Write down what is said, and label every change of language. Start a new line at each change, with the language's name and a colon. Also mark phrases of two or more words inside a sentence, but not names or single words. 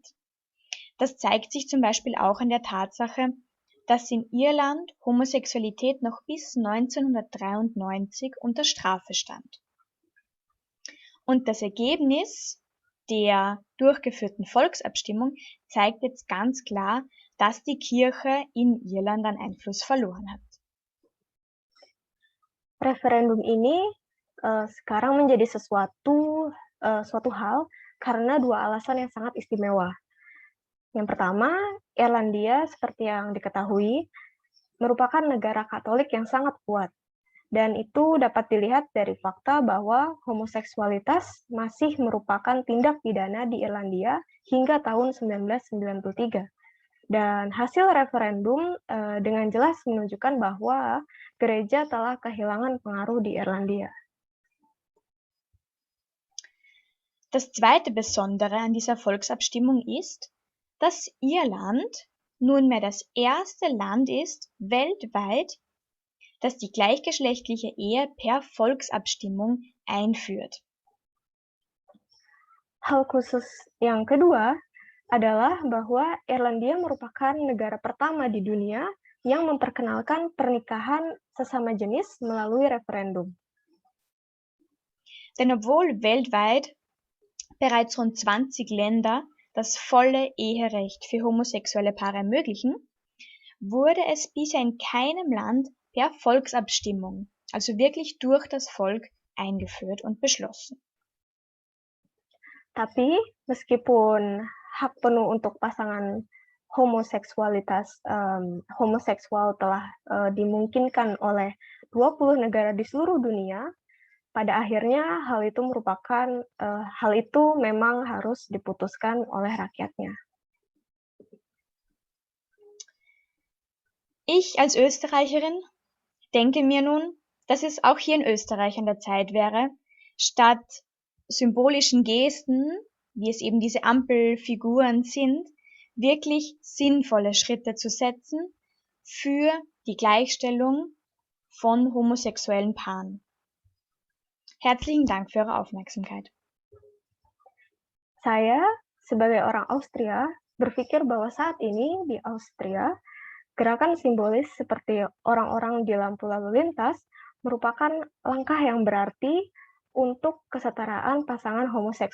German: Das zeigt sich zum Beispiel auch an der Tatsache, dass in Irland Homosexualität noch bis 1993 unter Strafe stand. Und das Ergebnis der durchgeführten Volksabstimmung zeigt jetzt ganz klar, dass die Kirche in Irland an Einfluss verloren hat.
Indonesian: Referendum ini sekarang menjadi suatu hal karena dua alasan yang sangat istimewa. Yang pertama, Irlandia seperti yang diketahui merupakan negara Katolik yang sangat kuat. Dan itu dapat dilihat dari fakta bahwa homoseksualitas masih merupakan tindak pidana di Irlandia hingga tahun 1993. Dan hasil referendum dengan jelas menunjukkan bahwa gereja telah kehilangan pengaruh di Irlandia.
German: Das zweite Besondere an dieser Volksabstimmung ist, dass Irland nunmehr das erste Land ist weltweit, das die gleichgeschlechtliche Ehe per Volksabstimmung einführt.
Indonesian: Hal khusus yang kedua adalah bahwa Irlandia merupakan negara pertama di dunia yang memperkenalkan pernikahan sesama jenis melalui referendum.
German: Denn obwohl weltweit bereits rund 20 Länder das volle Eherecht für homosexuelle Paare ermöglichen, wurde es bisher in keinem Land per Volksabstimmung, also wirklich durch das Volk, eingeführt und beschlossen.
Indonesian: Tapi meskipun hak penuh untuk pasangan homoseksual telah dimungkinkan oleh 20 negara di seluruh dunia, pada akhirnya hal itu memang harus diputuskan oleh rakyatnya.
German: Ich als Österreicherin denke mir nun, dass es auch hier in Österreich an der Zeit wäre, statt symbolischen Gesten, wie es eben diese Ampelfiguren sind, wirklich sinnvolle Schritte zu setzen für die Gleichstellung von homosexuellen Paaren. Herzlichen Dank für Ihre Aufmerksamkeit.
Indonesian: Saya, sebagai orang Austria, berpikir bahwa saat ini di Austria, gerakan simbolis seperti orang-orang di lampu lalu lintas merupakan langkah yang berarti untuk kesetaraan pasangan homoseksual.